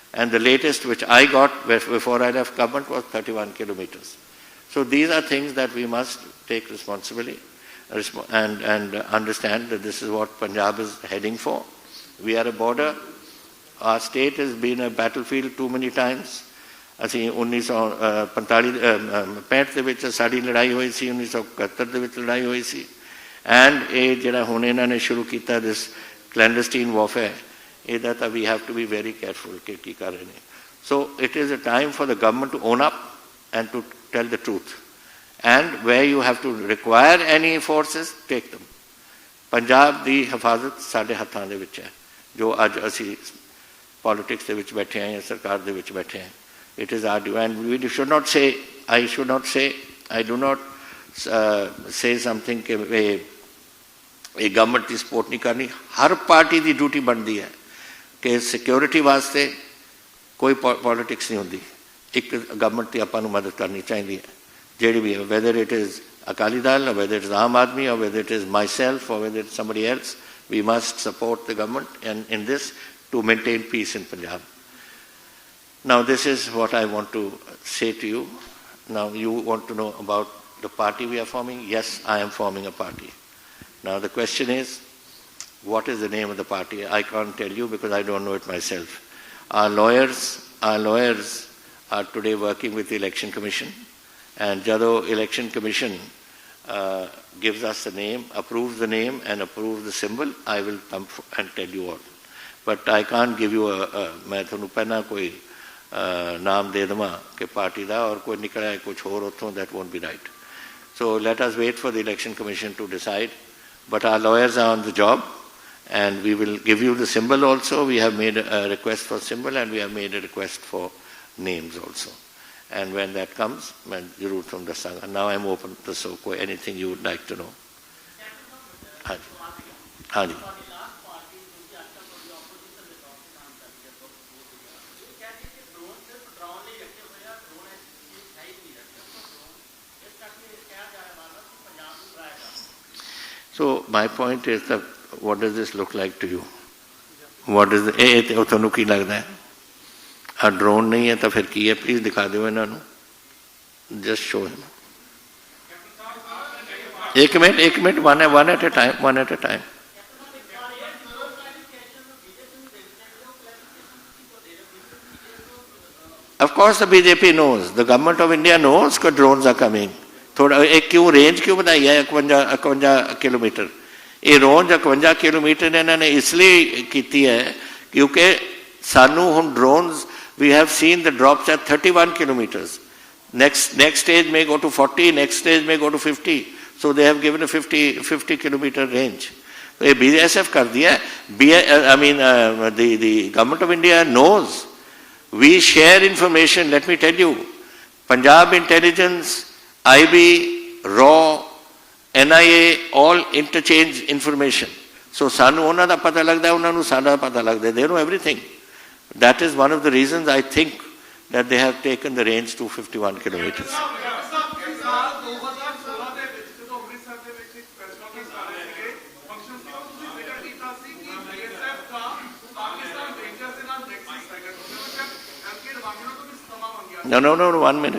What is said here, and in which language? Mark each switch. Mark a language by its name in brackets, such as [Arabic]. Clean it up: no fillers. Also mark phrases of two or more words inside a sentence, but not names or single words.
[English] and the latest which I got before I left government was 31 kilometers. So these are things that we must take responsibility and understand that this is what Punjab is heading for. We are a border. Our state has been a battlefield too many times. [Punjabi] ਅਸੀਂ 1965 ਦੇ ਵਿੱਚ ਸਾਡੀ ਲੜਾਈ ਹੋਈ ਸੀ, 1971 ਦੇ ਵਿੱਚ ਲੜਾਈ ਹੋਈ ਸੀ, ਐਂਡ ਇਹ ਜਿਹੜਾ ਹੁਣ ਇਹਨਾਂ ਨੇ ਸ਼ੁਰੂ ਕੀਤਾ [English] this clandestine warfare, [Punjabi] ਇਹਦਾ ਤਾਂ [English] we have to be very careful [Punjabi] ਕਿ ਕੀ ਕਰ ਰਹੇ ਨੇ. [English] So it is a time for the government to own up and to tell the truth, and where you have to require any forces, take them. [Punjabi] ਪੰਜਾਬ ਦੀ ਹਿਫਾਜ਼ਤ ਸਾਡੇ ਹੱਥਾਂ ਦੇ ਵਿੱਚ ਹੈ, ਜੋ ਅੱਜ ਅਸੀਂ ਪੋਲਿਟਿਕਸ ਦੇ ਵਿੱਚ ਬੈਠੇ ਹਾਂ ਜਾਂ ਸਰਕਾਰ ਦੇ ਵਿੱਚ ਬੈਠੇ ਹਾਂ. [English] It is our due, and we should not say, I do not say something [Hindi] कि ये गवर्नमेंट की सपोर्ट नहीं करनी. हर पार्टी की ड्यूटी बनती है कि सिक्योरिटी वास्ते कोई पॉलिटिक्स नहीं होती. [Punjabi] ਏਕ ਗਵਰਨਮੈਂਟ ਕੀ ਆਪਾਂ ਨੂੰ ਮਦਦ ਕਰਨੀ ਚਾਹੀਏ ਜਿਹੜੀ ਭੀ ਹੈ, [English] whether it is Akali Dal or whether it is Aam Aadmi or whether it is myself or whether it is somebody else. We must support the government and in this to maintain peace in Punjab. Now this is what I want to say to you. Now you want to know about the party we are forming. Yes, I am forming a party. Now the question is, what is the name of the party? I can't tell you because I don't know it myself. Our lawyers are today working with the Election Commission, and Jado Election Commission gives us the name, approves the name and approves the symbol, I will come and tell you all. But I can't give you [Punjabi] ਮੈਂ ਥੋਨੂੰ ਪਹਿਨਾ ਕੋਈ ਨਾਮ ਦੇ ਦਵਾਂ ਕਿ ਪਾਰਟੀ ਦਾ ਔਰ ਕੋਈ ਨਿਕਲਾ ਹੈ ਕੁਛ ਔਰ ਉੱਤੋਂ, [English] that won't be right. So let us wait for the Election Commission to decide. But our lawyers are on the job, and we will give you the symbol also. We have made a request for symbol and we have made a request for names also. And when that comes, Jarur from the Sangha. Now I am open to so anything you would like to know. Haji. So my point is that what does this look like to you? What is the [Punjabi] ਤੁਹਾਨੂੰ ਕੀ ਲੱਗਦਾ ਹੈ? ਆ ਡਰੋਨ ਨਹੀਂ ਹੈ ਤਾਂ ਫਿਰ ਕੀ ਹੈ? ਪਲੀਜ਼ ਦਿਖਾ ਦਿਓ ਇਹਨਾਂ ਨੂੰ. [English] Just show him. [Hindi] एक मिनट [English] one at a time. Of course the BJP knows, the government of India knows that drones are coming. [Hindi] थोड़ा एक क्यों रेंज क्यों बताई है 51 किलोमीटर? ये रेंज 51 किलोमीटर इन्होंने इसलिए की है क्योंकि सानू हम drones, [English] we have seen the drops at 31 kilometers. Next stage may go to 40, next stage may go to 50. So they have given a 50 kilometer range. [Hindi] So ये BSF कर दिया. [English] The government of India knows. We share information. Let me tell you, Punjab Intelligence, IB, RAW, NIA, all interchange information. [Punjabi] So ਸਾਨੂੰ ਉਨ੍ਹਾਂ ਦਾ ਪਤਾ ਲੱਗਦਾ ਹੈ, ਉਨ੍ਹਾਂ ਨੂੰ ਸਾਡਾ ਪਤਾ ਲੱਗਦਾ ਹੈ. [English] They know everything. That is one of the reasons I think that they have taken the range to 51 kilometers. No, 1 minute.